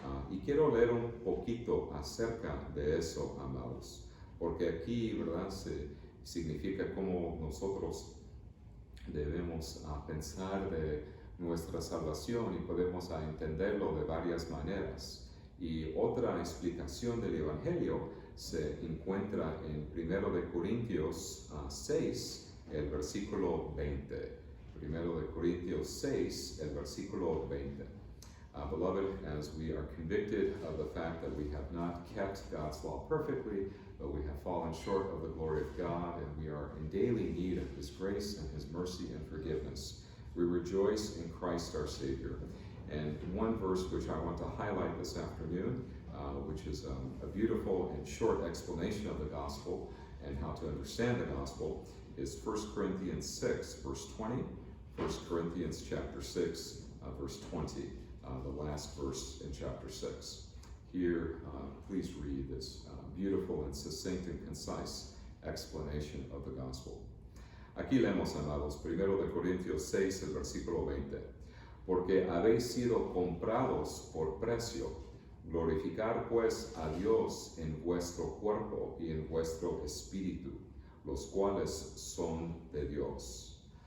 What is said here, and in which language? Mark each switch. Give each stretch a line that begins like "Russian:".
Spanish: Y quiero leer un poquito acerca de eso, amados, porque aquí, ¿verdad?, significa cómo nosotros debemos pensar de nuestra salvación, y podemos entenderlo de varias maneras. Y otra explicación del Evangelio se encuentra en 1 Corintios 6, el versículo 20. 1 Corintios 6, el versículo 20.
English: Beloved, as we are convicted of the fact that we have not kept God's law perfectly, but we have fallen short of the glory of God, and we are in daily need of His grace and His mercy and forgiveness, we rejoice in Christ our Savior. And one verse which I want to highlight this afternoon, which is a beautiful and short explanation of the gospel and how to understand the gospel, is 1 Corinthians 6, verse 20, 1 Corinthians chapter 6, verse 20, the last verse in chapter 6. Here, please read this beautiful and succinct and concise explanation of the gospel.
Spanish: Aquí leemos, amados, 1 Corintios 6, el versículo 20. Porque habéis sido comprados por precio, Glorificar pues a Dios en vuestro cuerpo y en vuestro espíritu, los cuales son de Dios.